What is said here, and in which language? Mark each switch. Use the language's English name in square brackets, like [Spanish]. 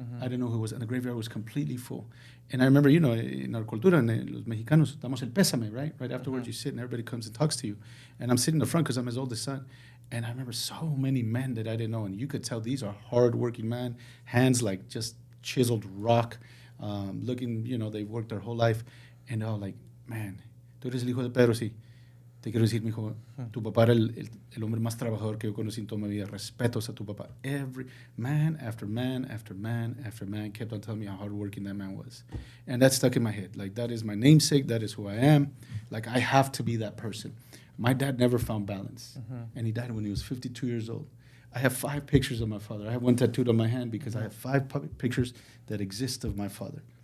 [English] I didn't know who it was, and the graveyard was completely full. And I remember, in our cultura, [Spanish] en los mexicanos, damos el pésame, [English] right? Right afterwards, you sit, and everybody comes and talks to you. And I'm sitting in the front because I'm his oldest son. And I remember so many men that I didn't know, and you could tell these are hard-working men, hands like just chiseled rock, looking, they've worked their whole life. And they're all like, man, [Spanish] tú eres el hijo de Pedro, sí. Te quiero decir, mijo, tu papá era el hombre más trabajador que yo conocí en toda mi vida. Respetos a tu papá. [English] Every man after man after man after man kept on telling me how hardworking that man was. And that stuck in my head. Like, that is my namesake. That is who I am. Like, I have to be that person. My dad never found balance. And he died when he was 52 years old. I have 5 pictures of my father. I have one tattooed on my hand because I have 5 pictures that exist of my father.